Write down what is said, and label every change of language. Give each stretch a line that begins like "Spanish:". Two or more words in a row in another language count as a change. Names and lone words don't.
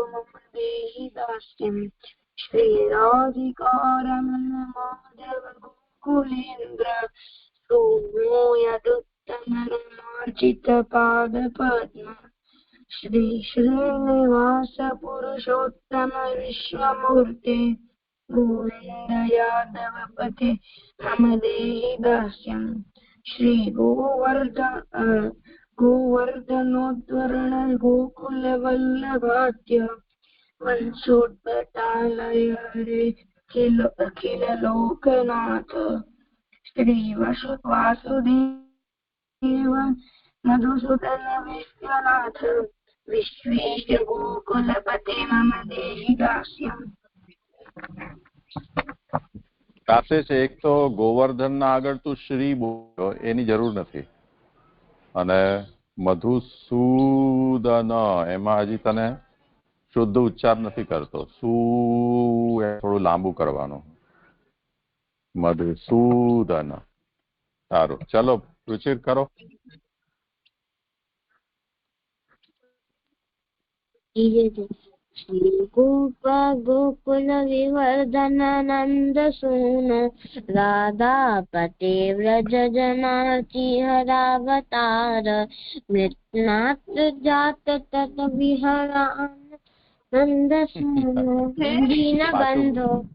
Sanskrit: મમ દેહિ દાસ્યમ શ્રીરાધિકારમણ માધવ ગોકુલેન્દ્ર સોમો યદુત્તમરમાર્ચિત પાદ પદ્મ શ્રી શ્રીનિવાસ પુરુષોત્તમ વિશ્વમૂર્તે गोविन्द यादव पथे मम देहि दास्यम् श्री गोवर्धनोद्धरण गोकुल वल्लभाद्य वंशोद्भटालय हरे अखिल लोकनाथ श्री वासुदेव मधुसूदन विश्वनाथ विश्वेश गोकुलपते मम देहि दास्यम्।
Gujarati: સાથે છે એક તો ગોવર્ધન ના આગળ તું શ્રી બોલ્યો એની જરૂર નથી અને મધુસૂદન એમાં હજી તને શુદ્ધ ઉચ્ચાર નથી કરતો સુ થોડું લાંબુ કરવાનું મધુસૂદન સારું ચલો રુચિર કરો
Sanskrit: श्री गोकुल विवर्धनानंद सूनो राधापते व्रज जनार्ची हरावतार मृत्नाथ जात तत विहरानंद सूनो दीन बंधो